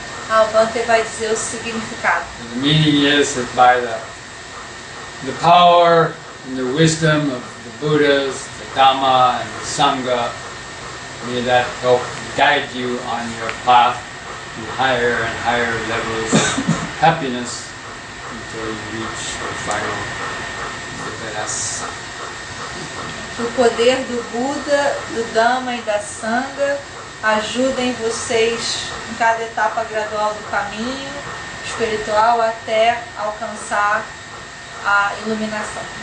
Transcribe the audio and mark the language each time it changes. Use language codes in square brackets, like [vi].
[pt] O Bhante vai dizer o significado. [en] And the meaning is that by the power and the wisdom of the Buddhas, the Dhamma and the Sangha, may that help guide you on your path to higher and higher levels of happiness until you reach the final Viparassa. [pt] Que o poder do Buda, do Dhamma e da Sangha ajudem vocês em cada etapa gradual do caminho espiritual até alcançar a iluminação.